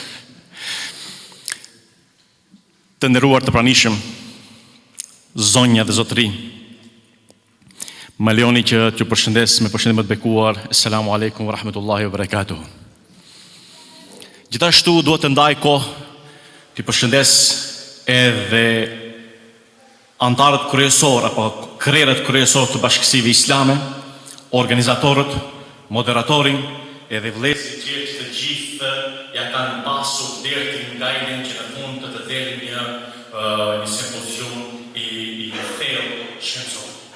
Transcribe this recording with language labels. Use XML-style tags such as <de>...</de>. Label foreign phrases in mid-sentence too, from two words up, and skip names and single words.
<sq>Të nderuar të pranishëm, zonja dhe zotëri, më lejoni që t'ju përshëndes me përshëndetje më të bekuar.</sq> <ar>السلام عليكم ورحمة الله وبركاته.</ar> <sq>Gjithashtu duhet të ndaj kohë t'ju përshëndes edhe antarët kryesor apo krerët kryesor të bashkësive islame, organizatorët, moderatorin, edhe vëllezërit tjerë që të gjithë ja kanë pasur deri në ngajljen që në fund të deri një simpozion i thellë shkencor.</sq>